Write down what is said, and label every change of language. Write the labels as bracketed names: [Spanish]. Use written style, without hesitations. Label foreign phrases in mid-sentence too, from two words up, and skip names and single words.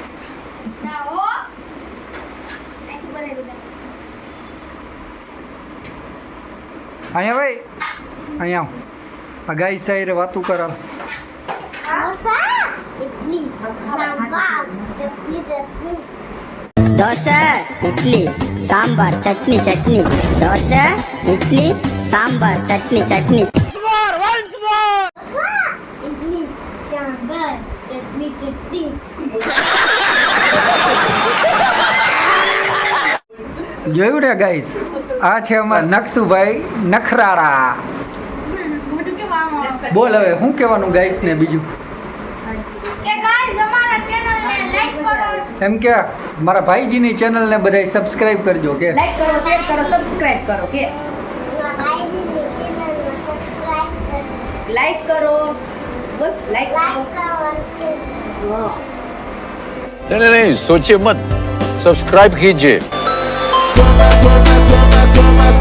[Gujarati] અહીંયા ભાઈ, અહીંયા આ ગાય સાઈરે વાતું કર. ઇડલી, સાંભાર, ચટણી. dosa, idli, sambar, chutney. Dosa, idli, sambar, chutney. ઇડલી, સાંભાર, ચટણી. જોયું ને ગાઈસ, આ છે અમારા નકશુભાઈ નખરાળા. બોલ હવે શું કહેવાનું ગાઈસ ને બીજું? કે ગાઈસ અમારા ચેનલને લાઈક કરો. એમ કે મારા ભાઈજીની ચેનલને બધાય સબસ્ક્રાઇબ કરજો કે લાઈક કરો, શેર કરો, સબસ્ક્રાઇબ કરો કે લાઈક કરો, બસ લાઈક કરો. [Hindi] नहीं सोचिए मत, सब्सक्राइब कीजिए.